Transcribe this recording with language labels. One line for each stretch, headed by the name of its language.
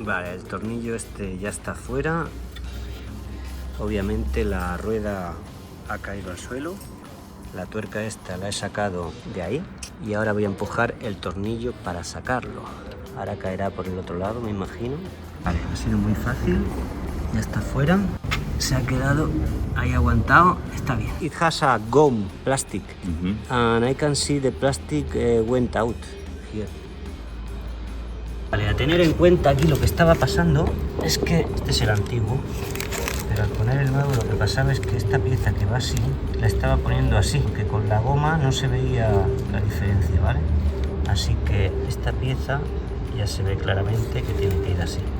Spanish: Vale, el tornillo este ya está fuera. Obviamente la rueda ha caído al suelo. La tuerca esta la he sacado de ahí y ahora voy a empujar el tornillo para sacarlo. Ahora caerá por el otro lado, me imagino. Vale, ha sido muy fácil. Ya está fuera. se ha quedado ahí aguantado, está bien.
English: It has a gum plastic, and I can see the plastic went out here.
Spanish: Vale, a tener en cuenta aquí lo que estaba pasando es que este es el antiguo, pero al poner el nuevo lo que pasaba es que esta pieza que va así, la estaba poniendo así, que con la goma no se veía la diferencia, ¿vale? Así que esta pieza ya se ve claramente que tiene que ir así.